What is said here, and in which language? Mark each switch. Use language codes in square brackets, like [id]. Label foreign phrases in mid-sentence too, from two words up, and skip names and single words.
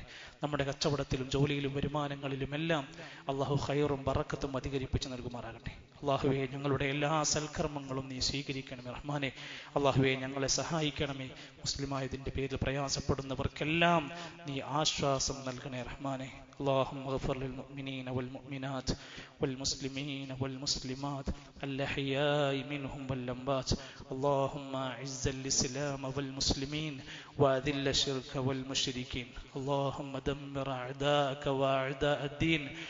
[ml] നമ്മുടെ കച്ചവടത്തിലും ജോലിയിലും വരുമാനങ്ങളിലും എല്ലാം അള്ളാഹു ഖൈറും ബറക്കത്തും അധികരിപ്പിച്ച് നൽകുമാറാകട്ടെ. അള്ളാഹുവെ, ഞങ്ങളുടെ എല്ലാ സൽക്കർമ്മങ്ങളും നീ സ്വീകരിക്കണമേ റഹ്മാനെ. അള്ളാഹുവെ, ഞങ്ങളെ സഹായിക്കണമേ. മുസ്ലിമായതിന്റെ പേരിൽ പ്രയാസപ്പെടുന്നവർക്കെല്ലാം നീ ആശ്വാസം നൽകണേ റഹ്മാനെ. [ar] اللهم اغفر للمؤمنين والمؤمنات والمسلمين والمسلمات الأحياء منهم والأموات. اللهم أعز الإسلام والمسلمين وأذل الشرك والمشركين. اللهم دمر أعداءك وأعداء الدين.